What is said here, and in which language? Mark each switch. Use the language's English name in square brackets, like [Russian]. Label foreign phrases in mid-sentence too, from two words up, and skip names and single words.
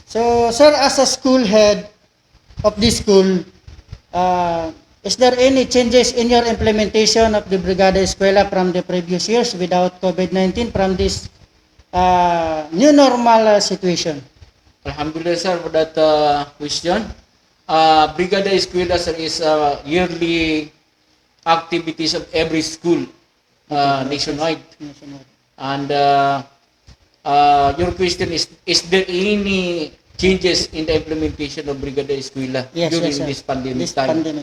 [English] So, sir, as a school head of this school, is there any changes in your implementation of the Brigada Eskwela from the previous years without COVID-19 from this new normal situation? Alhamdulillah, sir, for that question. Brigada Eskwela, sir, is yearly activities of every school nationwide. And your question is there any changes in the implementation of Brigada Eskwela during this pandemic time?